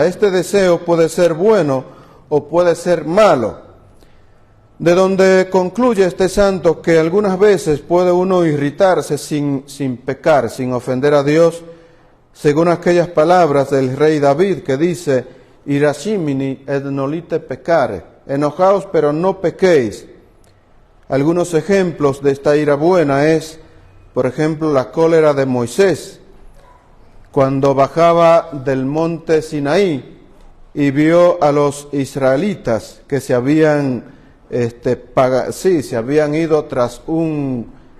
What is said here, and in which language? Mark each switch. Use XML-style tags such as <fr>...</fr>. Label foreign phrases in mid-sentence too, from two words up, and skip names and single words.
<es>Este deseo puede ser bueno o puede ser malo. De donde concluye este santo que algunas veces puede uno irritarse sin pecar, sin ofender a Dios, según aquellas palabras del rey David que dice:</es> <la>irascimini et nolite peccare,</la> <es>enojaos pero no pequéis. Algunos ejemplos de esta ira buena es, por ejemplo, la cólera de Moisés, cuando bajaba del monte Sinaí y vio a los israelitas que se habían ido tras un</es>